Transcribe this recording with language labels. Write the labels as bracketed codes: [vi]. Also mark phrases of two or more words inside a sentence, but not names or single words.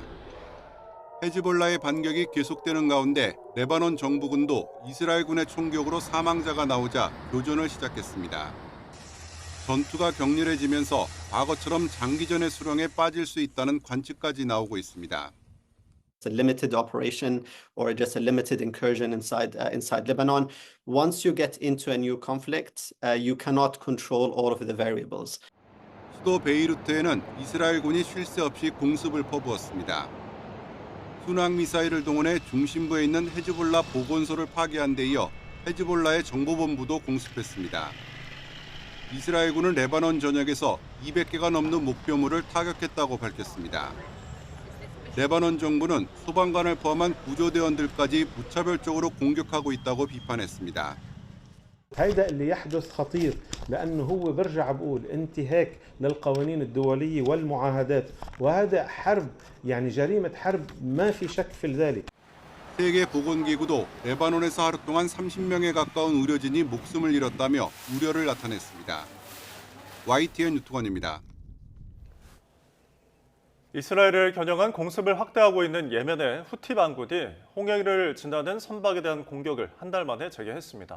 [ko] 헤즈볼라의 반격이 계속되는 가운데 레바논 정부군도 이스라엘군의 총격으로 사망자가 나오자 교전을 시작했습니다. 전투가 격렬해지면서 과거처럼 장기전의 수렁에 빠질 수 있다는 관측까지 나오고 있습니다. [en] It's a limited operation or just a limited incursion inside Lebanon. Once you get into a new conflict, you cannot control all of the variables. [ko] 수도 베이루트에는 이스라엘군이 쉴 새 없이 공습을 퍼부었습니다. 순항미사일을 동원해 중심부에 있는 헤즈볼라 보건소를 파괴한 데 이어 헤즈볼라의 정보본부도 공습했습니다. 이스라엘군은 레바논 전역에서 200개가 넘는 목표물을 타격했다고 밝혔습니다. 레바논 정부는 소방관을 포함한 구조대원들까지 무차별적으로 공격하고 있다고 비판했습니다. [ar] هيدا اللي يحدث خطير لأنه هو برجع بقول انتهاك للقوانين الدولية والمعاهدات وهذا حرب يعني جريمة حرب ما في شك في ذلك. [ko] 세계 보건기구도 레바논에서 하루 동안 30명에 가까운 의료진이 목숨을 잃었다며 우려를 나타냈습니다. YTN 유토관입니다. 이스라엘을 겨냥한 공습을 확대하고 있는 예멘의 후티 반군이 홍해를 지나는 선박에 대한 공격을 한 달 만에 재개했습니다.